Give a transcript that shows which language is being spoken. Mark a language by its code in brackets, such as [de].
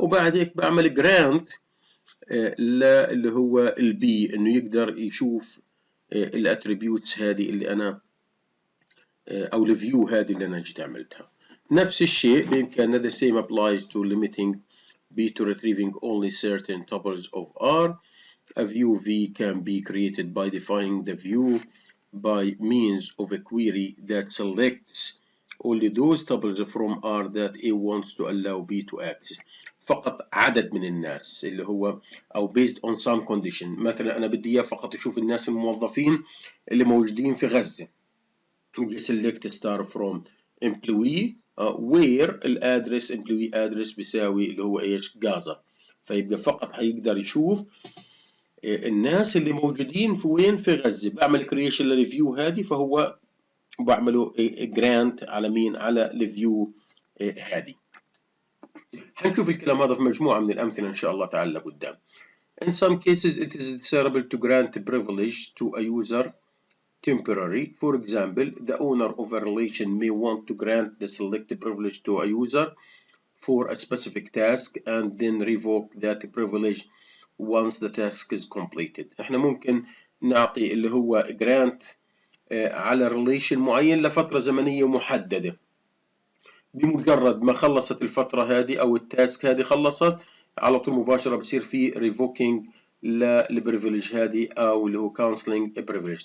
[ar] وبعد هيك بعمل جرانت اللي هو البي انه يقدر يشوف الاتريبيوتس هذه اللي انا او الفيو هذه اللي انا جيت عملتها. نفس الشيء بامكاننا [en] the same applies to limiting B to retrieving only certain tuples of R. A view V can be created by defining the view by means of a query that selects only those tuples from R that A wants to allow B to access. [ar] فقط عدد من الناس اللي هو أو [en] based on some condition. [ar] مثلا أنا بدي إياه فقط يشوف الناس الموظفين اللي موجودين في غزة. يجي select star from employee where الادرس employee address بيساوي اللي هو ايش؟ غازة. فيبقى فقط هيقدر يشوف الناس اللي موجودين في وين؟ في غزة. بعمل كرييشن للفيو هذه، فهو بعمله جرانت على مين؟ على الفيو هذه. هنشوف الكلام هذا في مجموعة من الأمثلة إن شاء الله تعالى لقدام. [en] In some cases it is desirable to grant privilege to a user temporary. For example, the owner of a relation may want to grant the selected privilege to a user for a specific task and then revoke that privilege once the task is completed. [ar] احنا ممكن نعطي اللي هو grant على relation معين لفترة زمنية محددة. بمجرد ما خلصت الفترة هذه أو التاسك هذه خلصت، على طول مباشرة بصير في revoking للبريفليج هذه أو اللي هو canceling privilege.